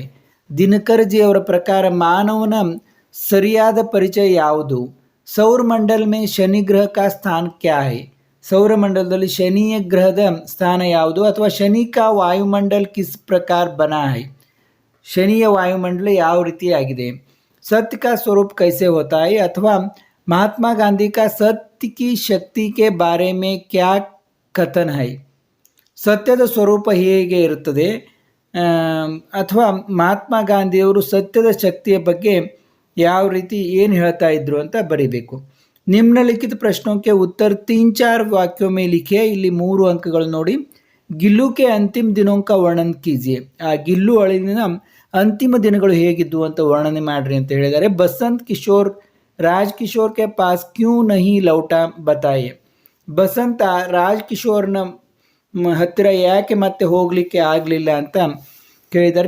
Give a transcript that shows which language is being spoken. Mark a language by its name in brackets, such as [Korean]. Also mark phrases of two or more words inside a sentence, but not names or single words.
[Kannada] ದಿನಕರ್ ಜಿ ಅವರ ಪ್ರಕಾರ ಮಾನವನ ಸರಿಯಾದ ಪರಿಚಯ ಯಾವುದು? [Hindi] सौरमंडल में शनि ग्रह का स्थान क्या है? [Kannada] ಸೌರಮಂಡಲದಲ್ಲಿ ಶನಿಯ ಗ್ರಹದ ಸ್ಥಾನ ಯಾವುದು? [Hindi] अथवा शनि का वायुमंडल किस प्रकार बना है? [Kannada] ಶನಿಯ ವಾಯುಮಂಡಲ ಯಾವ ರೀತಿಯಾಗಿದೆ? [Hindi] सत्य का स्वरूप कैसे होता है, अथवा महात्मा गांधी का सत्य की शक्ति के बारे में क्या कथन है. [Kannada] ಸತ್ಯದ ಸ್ವರೂಪ ಹೇಗೆ ಇರುತ್ತದೆ, ಅಥವಾ ಮಹಾತ್ಮ ಗಾಂಧಿಯವರು ಸತ್ಯದ ಶಕ್ತಿಯ ಬಗ್ಗೆ ಯಾವ ರೀತಿ ಏನು ಹೇಳ್ತಾ ಇದ್ರು ಅಂತ ಬರೀಬೇಕು. [Hindi] निम्नलिखित प्रश्नों के उत्तर 3-4 वाक्यों में लिखिए. [Kannada] ಇಲ್ಲಿ 3 ಅಂಕಗಳು ನೋಡಿ. [Hindi] गिल्लू के अंतिम दिनों का वर्णन कीजिए. [Kannada] ಆ ಗಿಲ್ಲು ಅಳಿನ ಅಂತಿಮ ದಿನಗಳು ಹೇಗಿದ್ದು ಅಂತ ವರ್ಣನೆ ಮಾಡ್ರಿ ಅಂತ ಹೇಳಿದ್ದಾರೆ. [Hindi] बसंत किशोर राज किशोर के पास क्यों नहीं लौटा बताइए. [Kannada] ಬಸಂತ ರಾಜ್ ಕಿಶೋರ್ನ ಹತ್ತಿರ ಯಾಕೆ ಮತ್ತೆ ಹೋಗಲಿಕ್ಕೆ ಆಗಲಿಲ್ಲ ಅಂತ ಕೇಳಿದ್ದಾರೆ.